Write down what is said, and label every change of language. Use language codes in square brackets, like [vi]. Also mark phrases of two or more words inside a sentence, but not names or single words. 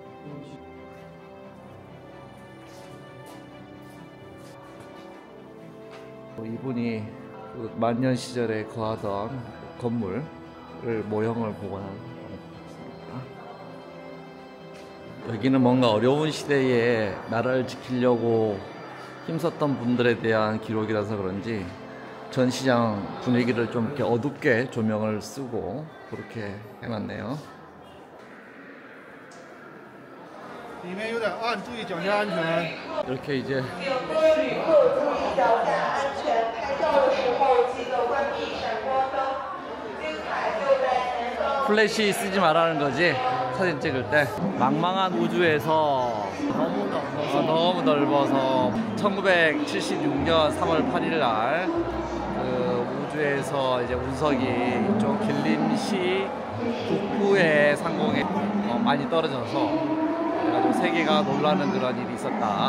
[ko] 이분이 그 만년 시절에 거하던 건물을 모형을 복원한 겁니다. 여기는 뭔가 어려운 시대에 나라를 지키려고 힘썼던 분들에 대한 기록이라서 그런지 전시장 분위기를 좀 이렇게 어둡게 조명을 쓰고 그렇게 해놨네요. [zh] 里面有点暗，注意脚下安全。 [ko] 이렇게 이제 플래시 쓰지 말라는 거지. 사진 찍을 때 망망한 우주에서 너무 넓어서 1976년 3월 8일 날 그 우주에서 이제 운석이 이쪽 길림시 북부의 상공에 많이 떨어져서 그래가지고 세계가 놀라는 그런 일이 있었다.